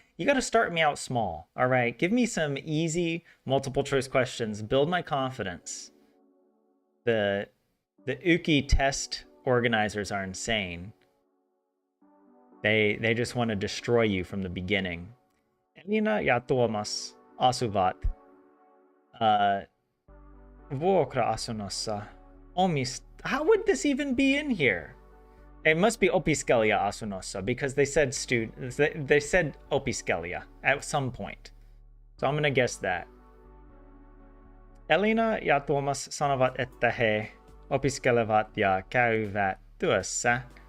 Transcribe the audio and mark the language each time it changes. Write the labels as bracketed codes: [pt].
[en] You got to start me out small. All right, give me some easy multiple choice questions. Build my confidence. The Uki test organizers are insane. They just want to destroy you from the beginning. [fi] Elina ja Tuomas asuvat vuokra-asunnossa. [en] How would this even be in here? It must be [fi] opiskelija asunnossa [en] because they said they said opiskelija at some point. So I'm gonna guess that. [fi] Elina ja Tuomas sanovat, että he opiskelevat ja käyvät työssä.